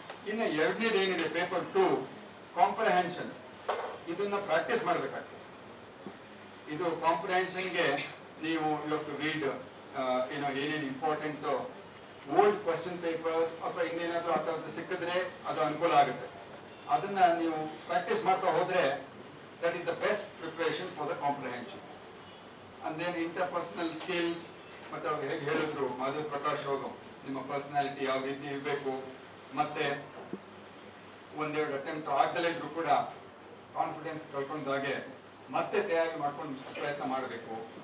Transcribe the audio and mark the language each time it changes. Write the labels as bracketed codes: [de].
[kn] ಇನ್ನು ಎರಡನೇದು ಏನಿದೆ, ಪೇಪರ್ 2 ಕಾಂಪ್ರಹೆನ್ಷನ್, ಇದನ್ನ ಪ್ರಾಕ್ಟೀಸ್ ಮಾಡಬೇಕಾಗ್ತದೆ. ಇದು ಕಾಂಪ್ರಹೆನ್ಷನ್ಗೆ ನೀವು ಇವತ್ತು ರೀಡ್ ಏನೇನು ಇಂಪಾರ್ಟೆಂಟ್ ಓಲ್ಡ್ ಕ್ವಶನ್ ಪೇಪರ್ಸ್ ಅಥವಾ ಇನ್ನೇನಾದ್ರೂ ಆ ಥರದ್ದು ಸಿಕ್ಕಿದ್ರೆ ಅದು ಅನುಕೂಲ ಆಗುತ್ತೆ. ಅದನ್ನ ನೀವು ಪ್ರಾಕ್ಟೀಸ್ ಮಾಡ್ತಾ ಹೋದ್ರೆ [en] that is the best preparation for the comprehension. And then interpersonal skills, [kn] ಮತ್ತೆ ಅವ್ರು ಹೇಗೆ ಹೇಳಿದ್ರು ಮಾಧವ್ ಪ್ರಕಾಶ್ ಅವರು, ನಿಮ್ಮ ಪರ್ಸನಾಲಿಟಿ ಯಾವ ರೀತಿ ಇರಬೇಕು, ಮತ್ತೆ ಒಂದೆರಡು ಅಟೆಂಪ್ಟ್ ಆಗ್ದಲೇ ಇದ್ರು ಕೂಡ ಕಾನ್ಫಿಡೆನ್ಸ್ ಕಳ್ಕೊಂಡಾಗೆ ಮತ್ತೆ ತಯಾರಿ ಮಾಡ್ಕೊಂಡು ಪ್ರಯತ್ನ ಮಾಡಬೇಕು.